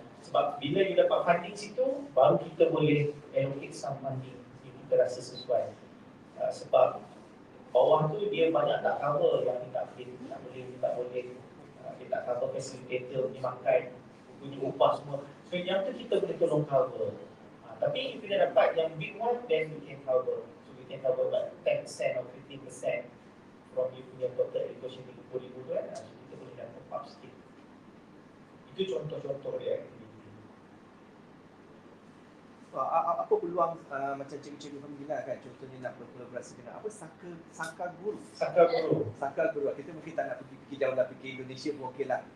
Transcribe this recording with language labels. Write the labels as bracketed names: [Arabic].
[Malay] Sebab bila you dapat funding situ, baru kita boleh [English] allocate some funding [Malay] yang kita rasa sesuai. Sebab bawah tu dia banyak tak cover yang dia tak boleh dia tak cover facilitator, punya makan, punya upah semua. So yang tu kita boleh tolong cover. Tapi [English] if [Malay] kita dapat yang [English] big one, then we can cover. So we can cover about 10% or 15% from you punya total education 30,000 [Malay] tu kan. So kita boleh dah top up sikit. Itu contoh-contoh dia. Apa peluang macam cikgu-cikgu pembina kan, contohnya nak berkolaborasi dengan apa sangka guru. Sangka guru. Kita mungkin tak nak pergi jauh lah, pergi Indonesia pun okey lah.